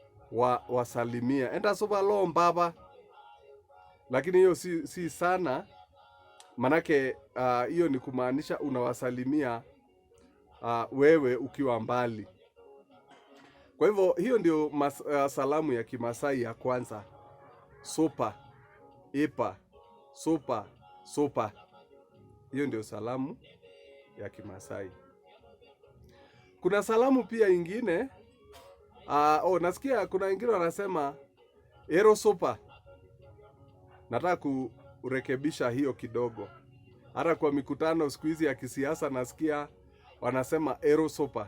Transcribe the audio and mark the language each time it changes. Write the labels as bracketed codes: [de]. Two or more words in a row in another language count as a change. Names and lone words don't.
[mas] Enda sopa lo mbaba. [sw] lakini hiyo si sana, manake hiyo ni kumaanisha unawasalimia wewe ukiwa mbali. Kwa hivyo hiyo ndio salamu ya Kimasai ya kwanza. [mas] Sopa, epa, sopa, sopa. [sw] Hiyo ndio salamu ya Kimasai. Kuna salamu pia ingine. Nasikia kuna wengine wanasema [mas] ero sopa. [sw] Nataka kurekebisha hiyo kidogo. Hata kwa mikutano siku hizi ya kisiasa nasikia wanasema [mas] ero sopa.